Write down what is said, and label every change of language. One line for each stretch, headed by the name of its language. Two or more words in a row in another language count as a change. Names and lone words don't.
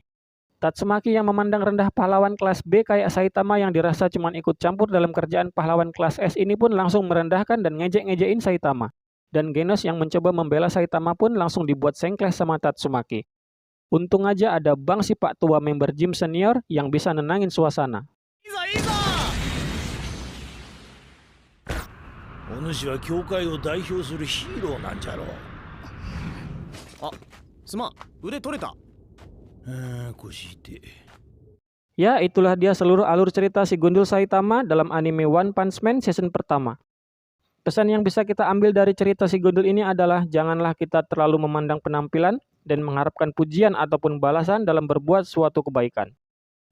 Indonesian: Tatsumaki yang memandang rendah pahlawan kelas B kayak Saitama yang dirasa cuma ikut campur dalam kerjaan pahlawan kelas S ini pun langsung merendahkan dan ngejek-ngejein Saitama. Dan Genos yang mencoba membela Saitama pun langsung dibuat sengkleh sama Tatsumaki. Untung aja ada Bang si Pak Tua member gym senior yang bisa nenangin suasana.
Japanese: いいぞいいぞ。お主は教会を代表するヒーローなんじゃろう。あ、すまん、腕取れた。腰痛い。
Indonesian: Ya, itulah dia seluruh alur cerita si Gundul Saitama dalam anime One Punch Man season pertama. Pesan yang bisa kita ambil dari cerita si Gundul ini adalah janganlah kita terlalu memandang penampilan dan mengharapkan pujian ataupun balasan dalam berbuat suatu kebaikan.